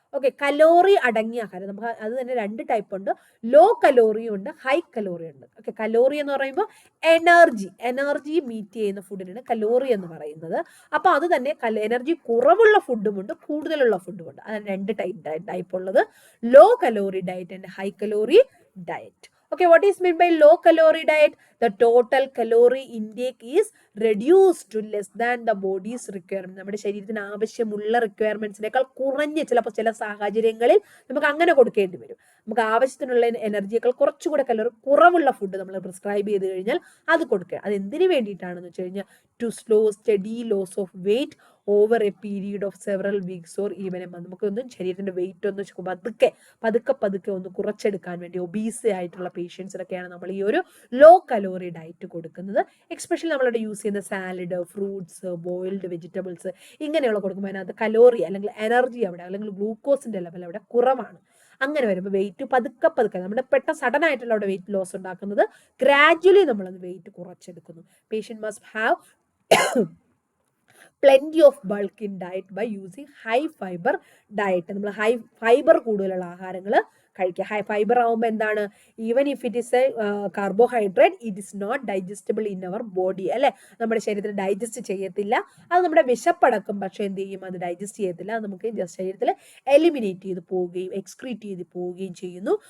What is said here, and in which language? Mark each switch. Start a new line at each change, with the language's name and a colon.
Malayalam: Okay, calorie അടങ്ങിയ ആഹാരം. നമുക്ക് അത് തന്നെ രണ്ട് ടൈപ്പ് ഉണ്ട്, ലോ കലോറിയും ഉണ്ട്, ഹൈ കലോറി ഉണ്ട്. ഓക്കെ, കലോറി എന്ന് പറയുമ്പോൾ എനർജി മീറ്റ് ചെയ്യുന്ന ഫുഡിനാണ് കലോറി എന്ന് പറയുന്നത്. അപ്പോൾ അത് തന്നെ എനർജി കുറവുള്ള ഫുഡുമുണ്ട്, കൂടുതലുള്ള ഫുഡുമുണ്ട്. അതാണ് രണ്ട് ടൈപ്പ് ഉള്ളത്, law calorie diet and high calorie diet.
English: Okay, what is meant by low calorie diet? The total calorie intake is reduced to less than the body's requirement.
Malayalam: നമ്മുടെ ശരീരത്തിന് ആവശ്യമുള്ള റിക്വയർമെന്റ്സിനേക്കാൾ കുറഞ്ഞ ചില സാഹചര്യങ്ങളിൽ നമുക്ക് അങ്ങനെ കൊടുക്കേണ്ടി വരും. നമുക്ക് ആവശ്യത്തിനുള്ള എനർജിയേക്കാൾ കുറച്ചുകൂടെ കലോറി കുറവുള്ള ഫുഡ് നമ്മൾ പ്രിസ്ക്രൈബ് ചെയ്ത് കഴിഞ്ഞാൽ അത് കൊടുക്കുക. അത് എന്തിനു വേണ്ടിയിട്ടാണെന്ന് വെച്ച് കഴിഞ്ഞാൽ
English: To slow steady loss of weight over a period of several weeks or even a month.
Malayalam: നമുക്കൊന്നും ശരീരത്തിന്റെ വെയിറ്റ് ഒന്ന് പതുക്കെ ഒന്ന് കുറച്ചെടുക്കാൻ വേണ്ടി ഒബീസ് ആയിട്ടുള്ള പേഷ്യൻസിനൊക്കെയാണ് നമ്മൾ ഈ ഒരു ലോ കലോറി ഡയറ്റ് കൊടുക്കുന്നത്. എക്സ്പെഷ്യലി നമ്മളിവിടെ യൂസ് ചെയ്യുന്ന സാലഡ്, ഫ്രൂട്ട്സ്, ബോയിൽഡ് വെജിറ്റബിൾസ് ഇങ്ങനെയുള്ള കൊടുക്കുമ്പോൾ അതിനകത്ത് കലോറി അല്ലെങ്കിൽ എനർജി അവിടെ അല്ലെങ്കിൽ ഗ്ലൂക്കോസിന്റെ ലെവൽ അവിടെ കുറവാണ്. അങ്ങനെ വരുമ്പോൾ വെയിറ്റ് പതുക്കെ നമ്മുടെ പെട്ടെന്ന് സഡൻ ആയിട്ടുള്ള അവിടെ വെയിറ്റ് ലോസ് ഉണ്ടാക്കുന്നത് ഗ്രാജുവലി നമ്മളത് wait കുറച്ചെടുക്കുന്നു.
English: Patient must have plenty of bulk in diet by using high fiber diet.
Malayalam: നമ്മൾ ഹൈ ഫൈബർ കൂടുതലുള്ള ആഹാരങ്ങൾ കഴിക്കുക. ഫൈബർ ആവുമ്പോൾ എന്താണ്,
English: even if it is a carbohydrate, it is not digestible in our body,
Malayalam: അല്ലെ, നമ്മുടെ ശരീരത്തിൽ ഡൈജസ്റ്റ് ചെയ്യത്തില്ല. അത് നമ്മുടെ വിശപ്പടക്കും, പക്ഷെ എന്ത് ചെയ്യും, അത് ഡൈജസ്റ്റ് ചെയ്യത്തില്ല. അത് നമുക്ക് ശരീരത്തിൽ എലിമിനേറ്റ് ചെയ്ത് പോവുകയും എക്സ്ക്രീറ്റ് ചെയ്ത് പോവുകയും ചെയ്യുന്നു.